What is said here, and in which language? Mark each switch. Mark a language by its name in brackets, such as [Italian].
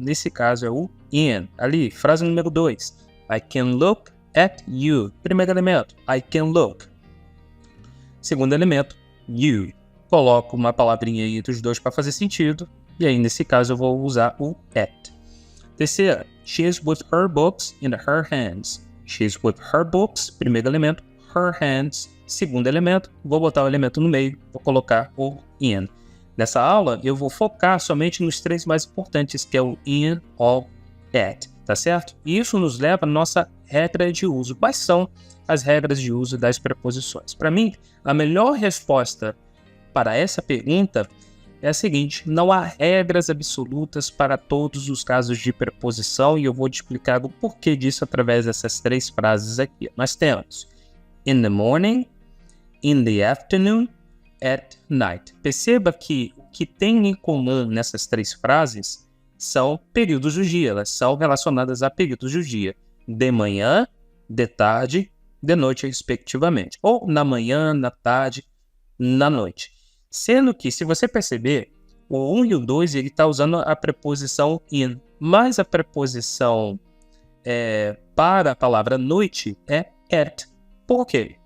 [Portuguese] Nesse caso, é o in. Ali, frase número 2. [English] I can look at you. [Portuguese] Primeiro elemento, [English] I can look. [Portuguese] Segundo elemento, you. Coloco uma palavrinha aí entre os dois para fazer sentido. E aí, nesse caso, eu vou usar o at. [English] Terceira, she is with her books in her hands. She is with her books. [Portuguese] Primeiro elemento, [English] her hands. [Portuguese] Segundo elemento, vou botar o elemento no meio, vou colocar o in. Nessa aula, eu vou focar somente nos três mais importantes, que é o in, or, at, tá certo? E isso nos leva à nossa regra de uso. Quais são as regras de uso das preposições? Para mim, a melhor resposta para essa pergunta é a seguinte: não há regras absolutas para todos os casos de preposição, e eu vou te explicar o porquê disso através dessas três frases aqui. Nós temos [English] in the morning, in the afternoon, at night. [Portuguese] Perceba que o que tem em comum nessas três frases são períodos do dia, elas são relacionadas a períodos do dia, de manhã, de tarde, de noite, respectivamente, ou na manhã, na tarde, na noite. Sendo que, se você perceber, o 1 e o 2 ele está usando a preposição in, mas a preposição para a palavra noite é at. Por quê?